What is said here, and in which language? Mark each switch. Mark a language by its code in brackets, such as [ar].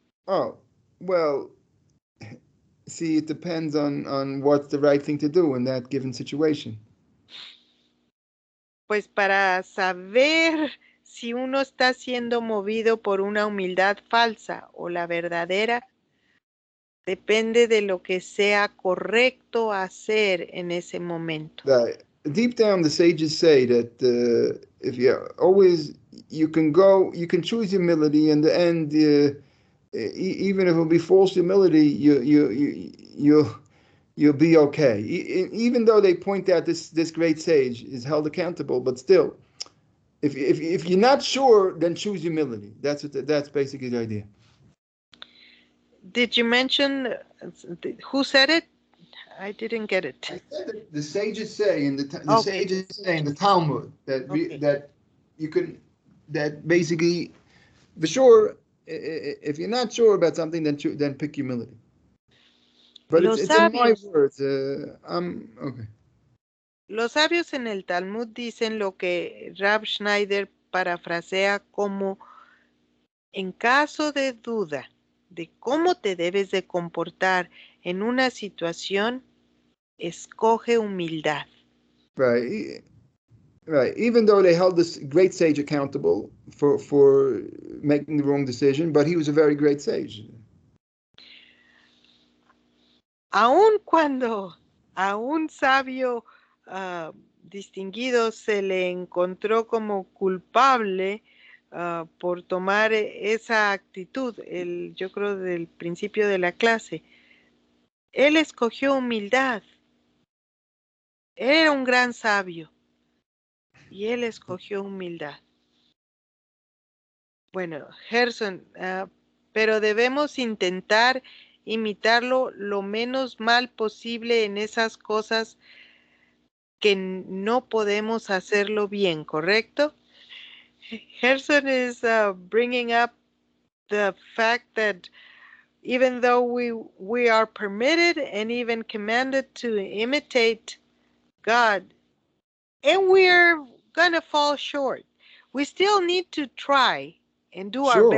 [en] Oh, well, see, it depends on what's the right thing to do in that given situation. [es] Pues para saber si uno está siendo movido por una humildad falsa o la verdadera, depende de lo que sea correcto hacer en ese momento. [en] Deep down, the sages say that if you can choose humility. In the end, even if it'll be false humility, you'll be okay. Even though they point out this great sage is held accountable, but still, if you're not sure, then choose humility. That's basically the idea. Did you mention who said it? I didn't get it. I said that the sages say in sages say in the Talmud that you can, that basically, for sure, if you're not sure about something, then pick humility. But [es] Los [en] it's in my [es] sabios, [en] words. Okay. [es] los sabios en el Talmud dicen lo que Rab Schneider parafrasea como en caso de duda de cómo te debes de comportar en una situación, escoge humildad. [en] Right. Right. Even though they held this great sage accountable for making the wrong decision, but he was a very great sage. [es] Aun cuando a un sabio distinguido se le encontró como culpable por tomar esa actitud, yo creo del principio de la clase, él escogió humildad. Él era un gran sabio y él escogió humildad. Bueno, Gerson, pero debemos intentar imitarlo lo menos mal posible en esas cosas que no podemos hacerlo bien, ¿correcto? [en] Gerson is bringing up the fact that even though we are permitted and even commanded to imitate God, and we're gonna fall short, we still need to try and do our